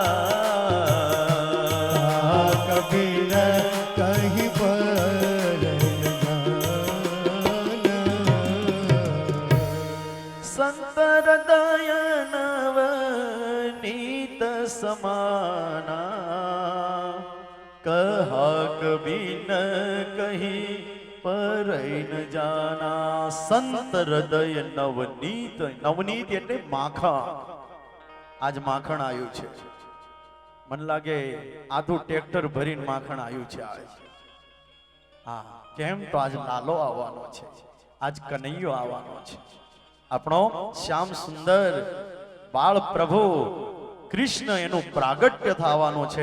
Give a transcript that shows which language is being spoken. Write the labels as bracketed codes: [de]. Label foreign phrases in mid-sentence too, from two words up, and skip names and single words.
[hi] कभी न कहीं पर न जाना। संत हृदय नवनीत समाना, कहक बिन कहीं पर न जाना. [gu] સંત હૃદય નવનીત, નવનીત એટલે માખણ. આજ માખણ આવ્યું છે. મને લાગે આધું ટ્રેક્ટર ભરીને માખણ આવ્યું છે આજ. હા, કેમ તો આજ લાલો આવવાનો છે, આજ કનૈયો આવવાનો છે, આપણો શ્યામ સુંદર બાળ પ્રભુ કૃષ્ણ એનું પ્રાગટ્ય થવાનું છે.